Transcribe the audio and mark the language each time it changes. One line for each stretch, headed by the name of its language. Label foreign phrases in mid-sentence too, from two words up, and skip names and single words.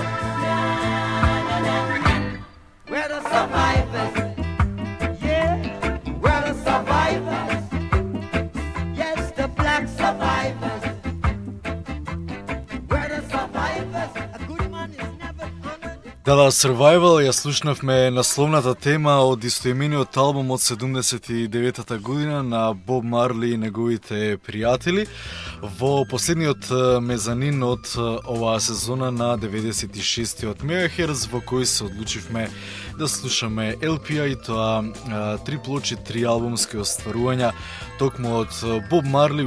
English: We're the survivors. Yeah, we're the survivors. Yes, the black survivors. We're the survivors. A good man is never honored.
Macedonian: Да, Survival, ја слушнавме насловната тема од истоимениот албум од 79-та година на Боб Марли и неговите пријатели во последниот мезанин од оваа сезона на 96-тиот мегахерц, во кој се одлучивме да слушаме LP-а и тоа три плочи, три албумски остварувања токму од Боб Марли.